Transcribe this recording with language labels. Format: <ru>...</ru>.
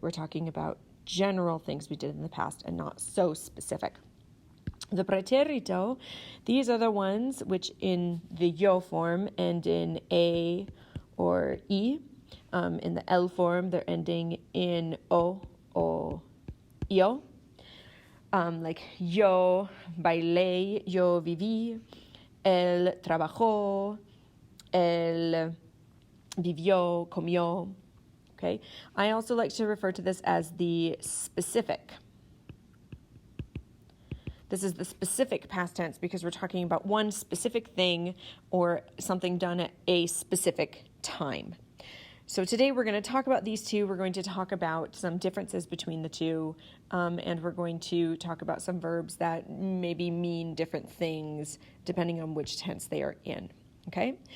<en>We're talking about general things we did in the past and not so specific. The preterito, these are the ones which in the yo form end in a or i. In the L form, they're ending in o, io. Like</en> <es>yo bailé, yo viví, él trabajó, él vivió, comió.</es> <en>Okay. I also like to refer to this as the specific. This is the specific past tense because we're talking about one specific thing or something done at a specific time. So today we're going to talk about these two. We're going to talk about some differences between the two, and we're going to talk about some verbs that maybe mean different things depending on which tense they are in. Okay?</en>